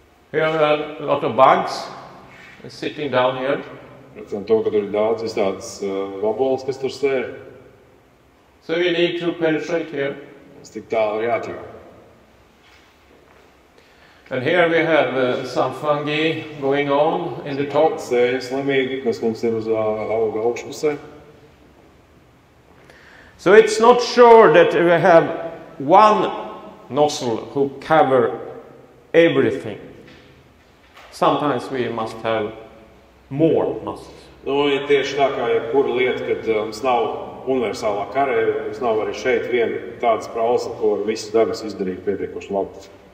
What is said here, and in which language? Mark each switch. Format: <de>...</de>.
<en>Here are a lot of bugs sitting down here.</en> <lv>Redzam to, ka tur ir daudz visādas vaboles, kas tur sēž.</lv> <en>So we need to penetrate here.</en> <lv>Mums tik tālu ir jātiek.</lv> <en>And here we have some fungi going on in the top.</en> <lv>Sējas slimīgi, kas mums ir uz auga augšpusē.</lv> <en>So it's not sure that we have one nozzle who cover everything. Sometimes we must have more nozzles.</en> <lv>Ir tieši tā kā jebkura lieta, kad mums nav universālā karēja, mums nav arī šeit viena tāda sprausla, ko ar visu darbus izdarīt pietiekoši labi.</lv>